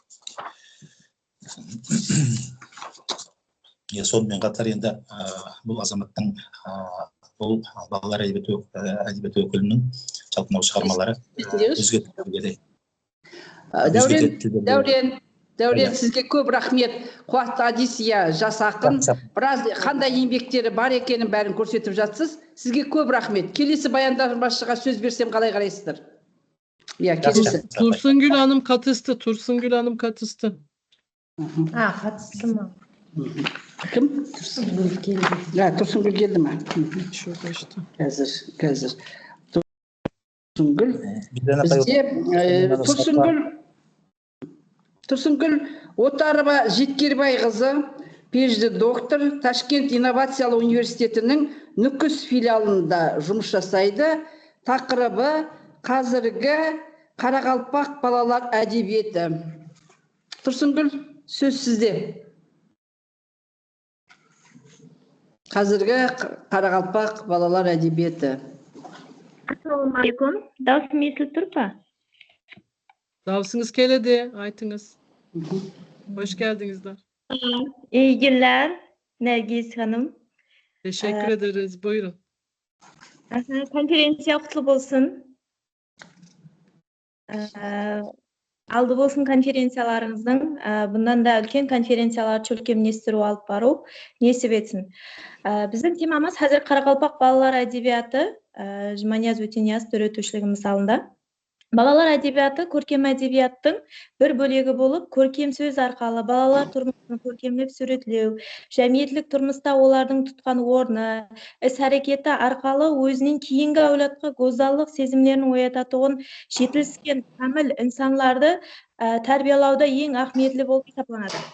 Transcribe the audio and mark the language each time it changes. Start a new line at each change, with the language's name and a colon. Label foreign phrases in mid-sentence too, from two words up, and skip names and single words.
Kazakh: Сонымен қатар енді бұл азаматтың бұл балалар әдебиеті өкілінің жалпы мынау шығармалары өзге тілдерде. Дәурен, сізге көп рахмет. Қуат Адисия жас ақын, біраз қандай еңбектері бар екенін бәрін көрсетіп жатсыз. Сізге көп рахмет. Келесі баяндамашыға сөз берсем қалай қарайсыздар? Келесі.
Turkish: Tursun Hanım katıldı. Tursun Hanım katıldı.
Kazakh: Қатысты ма? Кім? Тұрсынгүл келді. Тұрсынгүл келді ма?
Turkish: Şurada işte.
Kazakh: Қазір. Тұрсынгүл. Бізде Тұрсынгүл Отарова Жеткербай қызы, пежді доктор, Ташкент инновациялы университетінің Нүкіс филиалында жұмыс жасайды. Тақырыбы қазіргі Қарақалпақ балалар әдебиеті. Тұрсынгүл, сөз сізде. Қазіргі Қарақалпақ балалар әдебиеті. Ассалаумағалейкум. Даусым естіліп тұр па?
Kara-Kalpak: Davsınız keledi, aytınız.
Turkish: Hoş geldinizler. İyi günler Nergis Hanım. Teşekkür ederiz. Buyurun.
Kara-Kalpak: Konferensiya құтлы болсын. Алды болсын конференцияларыңыздың. Bundan da үлкен конференциялар чөлкемнестіру алып бару несіп етсін. Біздің темамыз қазір Қарақалпақ балалар әдебиеті, Жұманияз Өтенияз өтушілігіміз алында. Балалар әдебиеті көркем әдебиеттің бір бөлегі болып, көркем сөз арқалы балалар тұрмысын көркемлеп суретлеу, жәмиетлік тұрмыста олардың тұтқан орны, іс-әрекеті арқалы өзінен кейінгі әулетқа гозаллық сезімлерін оятатуын жетіліскен кәміл инсанларды тәрбиелауда ең ахметлі болып есептелінеді.